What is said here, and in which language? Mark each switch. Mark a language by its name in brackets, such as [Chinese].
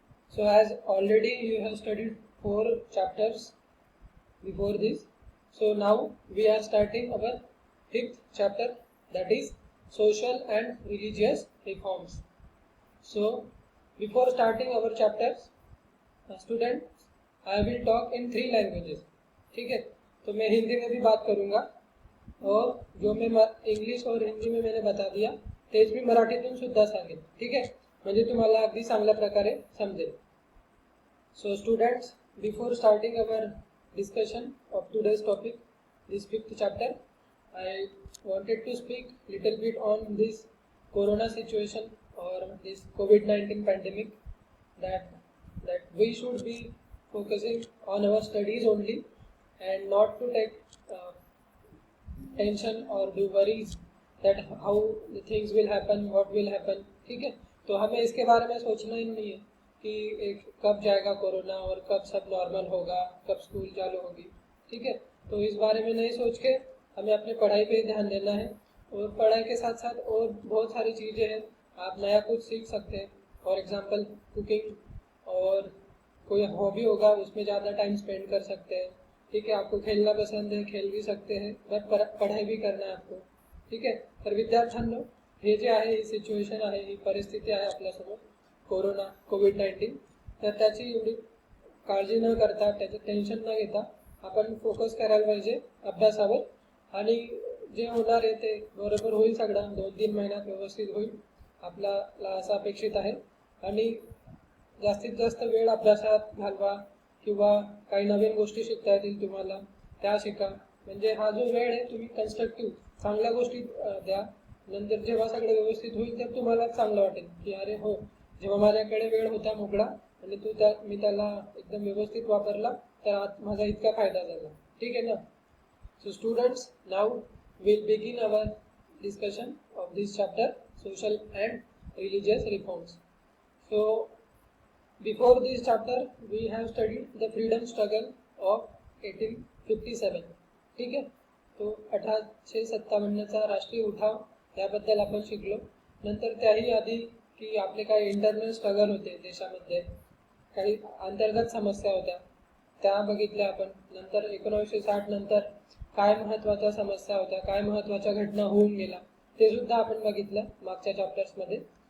[English] So as already you have studied 4 chapters before this, so now we are starting our 5th chapter, that is Social and Religious Reforms. So before starting our chapters, students, I will talk in 3 languages. [Hindi] ठीक है, तो मैं हिंदी में भी बात करूँगा और जो मैं इंग्लिश और हिंदी में मैंने बता दिया [Marathi] तेच मी मराठीतून सुद्धा सांगेन. ठीक आहे, म्हणजे तुम्हाला अगदी चांगल्या प्रकारे समजेल. [English] So students, before starting our discussion of today's topic, this 5th chapter, I wanted to speak little bit on this corona situation or this COVID-19 pandemic, that we should be focusing on our studies only and not to take tension or do worries that how the things will happen, what will happen. [Hindi] ठीक है, तो हमें इसके बारे में सोचना ही नहीं है कि एक कब जाएगा कोरोना और कब सब नॉर्मल होगा, कब स्कूल चालू होगी. ठीक है, तो इस बारे में नहीं सोच के हमें अपनी पढ़ाई पे ध्यान देना है और पढ़ाई के साथ साथ और बहुत सारी चीज़ें हैं. आप नया कुछ सीख सकते हैं, फॉर एग्जांपल कुकिंग, और कोई हॉबी होगा उसमें ज़्यादा टाइम स्पेंड कर सकते हैं. ठीक है, आपको खेलना पसंद है, खेल भी सकते हैं, बट पढ़ाई भी करना है आपको. [Marathi] ठीक आहे, तर विद्यार्थ्यांनो, हे जे आहे ही सिच्युएशन आहे, ही परिस्थिती आहे आपल्यासमोर कोरोना कोविड-19, तर त्याची एवढी काळजी न करता, त्याचं टेन्शन न घेता आपण फोकस करायला पाहिजे अभ्यासावर. आणि जे होणार आहे ते बरोबर होईल, सगळं 2-3 महिन्यात व्यवस्थित होईल आपल्याला असं अपेक्षित आहे. आणि जास्तीत जास्त वेळ अभ्यासात घालवा किंवा काही नवीन गोष्टी शिकता येतील तुम्हाला त्या शिका. म्हणजे हा जो वेळ आहे तुम्ही कन्स्ट्रक्टिव्ह चांगल्या गोष्टी द्या. नंतर जेव्हा सगळं व्यवस्थित होईल तर तुम्हाला चांगलं वाटेल की अरे हो, जेव्हा माझ्याकडे वेळ होता मोकळा आणि मी त्याला एकदम व्यवस्थित वापरला तर आज माझा इतका फायदा झाला. ठीक आहे ना. [English] So students, now will begin our discussion of this chapter, social and religious reforms. So before this chapter we have studied the freedom struggle of 1857. [Marathi] ठीक आहे, तो 1857चा राष्ट्रीय उठाव याबद्दल आपण शिकलो. नंतर त्याही आधी की आपले काही इंटरनल स्ट्रगल होते देशामध्ये, काही अंतर्गत समस्या होत्या त्या बघितल्या आपण. नंतर 1960 नंतर काय महत्त्वाच्या समस्या होत्या, काय महत्त्वाच्या घटना होऊन गेल्या ते सुद्धा आपण बघितलं मागच्या चॅप्टर्समध्ये.